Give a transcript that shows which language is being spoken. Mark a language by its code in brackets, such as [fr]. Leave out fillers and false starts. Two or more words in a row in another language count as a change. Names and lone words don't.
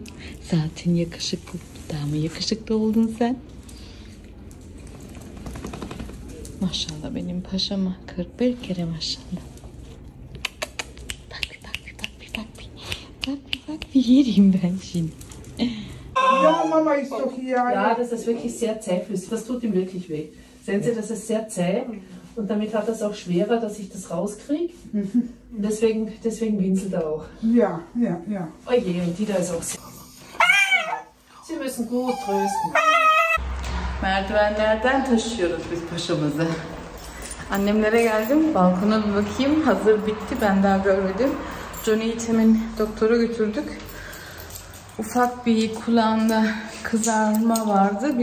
[tr] Zaten yakışıklı. Daha mı yakışıklı oldun sen? Maşallah benim paşama. 41 kere maşallah. Bak bir yeriyim ben şimdi. [de] Ja, Mama ist doch hier. Ja, das ist wirklich sehr zähflüssig. Das tut ihm wirklich weh. Sehen Sie, das ist sehr zäh und damit hat das auch schwerer, dass ich das rauskriege. Und deswegen winselt er auch. Ja. Oh je, und die da ist auch sehr... Sie müssen gut trösten. [tr] Merdivenlerden taşıyoruz biz paşamızı. Annemlere geldim. Balkona bir bakayım. Hazır bitti. Ben daha görmedim. Johnny'yi hemen doktora götürdük. Ufak bir kulağında kızarma vardı.